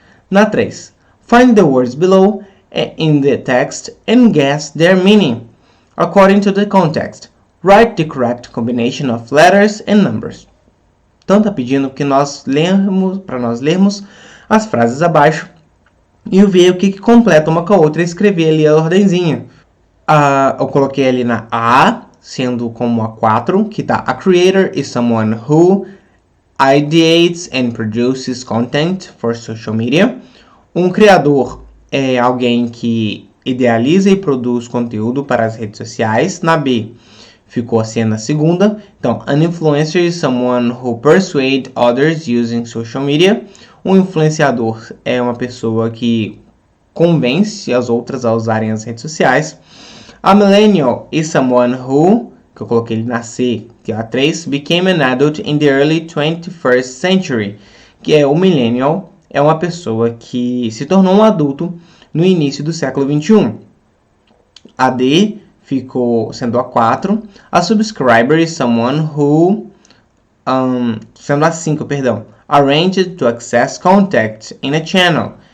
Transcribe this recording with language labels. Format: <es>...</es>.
<en>Na 3, find the words below in the text and guess their meaning. According to the context, write the correct combination of letters and numbers.</en> <pt>Então está pedindo que nós lermos as frases abaixo e ver o que completa uma com a outra e escrever ali a ordenzinha. Eu coloquei ali na A, sendo como a 4, que tá:</pt> <en>a creator is someone who ideates and produces content for social media.</en> <pt>Um criador é alguém que idealiza e produz conteúdo para as redes sociais. Na B, ficou assim na segunda.</pt> <en>Então, an influencer is someone who persuades others using social media.</en> <pt>Um influenciador é uma pessoa que convence as outras a usarem as redes sociais.</pt> <en>A millennial is someone who,</en> <pt>que eu coloquei ele na C, que é a 3,</pt> <en>became an adult in the early 21st century.</en> <pt>Que é o millennial, é uma pessoa que se tornou um adulto no início do século 21. A D ficou sendo a 4.</pt> <en>A subscriber is someone who,</en> <pt>sendo a 5, perdão,</pt> <en>arranged to access contact in a channel.</en>